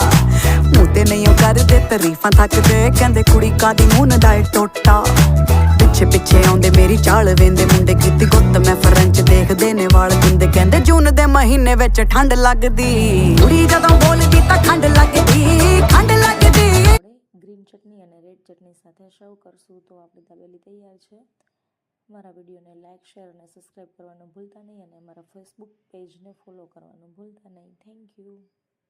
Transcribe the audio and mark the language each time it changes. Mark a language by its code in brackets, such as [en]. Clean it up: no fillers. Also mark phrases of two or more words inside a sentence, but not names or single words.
[pa] ਮੂੰਹ ਤੇ ਨਹੀਂ ਉਹ ਕਰਦੇ ਤਾਰੀਫਾਂ ਥੱਕਦੇ, ਕਹਿੰਦੇ ਕੁੜੀ ਕਾਦੀ ਮੂੰਹ ਦਾ ਏ ਟੋਟਾ। ਪਿੱਛੇ ਪਿੱਛੇ ਆਉਂਦੇ ਮੇਰੀ ਚਾਲ ਵੇਂਦੇ ਮੁੰਡੇ, ਕੀਤੀ ਗੁੱਤ ਮੈਂ ਫਰੈਂਚ ਦੇਖਦੇ ਨੇ ਵਾਲ ਦਿੰਦੇ। ਕਹਿੰਦੇ ਜੂਨ ਦੇ ਮਹੀਨੇ ਵਿੱਚ ਠੰਡ ਲੱਗਦੀ, ਕੁੜੀ ਜਦੋਂ ਬੋਲਦੀ ਤਾਂ ਖੰਡ ਲੱਗਦੀ, ਖੰਡ ਲੱਗਦੀ। [gu] ગ્રીન ચટણી અને રેડ ચટણી સાથે સર્વ કરશું તો આપણી દાબેલી તૈયાર છે। મારા વિડીયોને [en] like share [gu] અને સબસ્ક્રાઈબ કરવાનું ભૂલતા નહીં, અને મારા ફેસબુક પેજને ફોલો કરવાનું ભૂલતા નહીં। [en] thank you.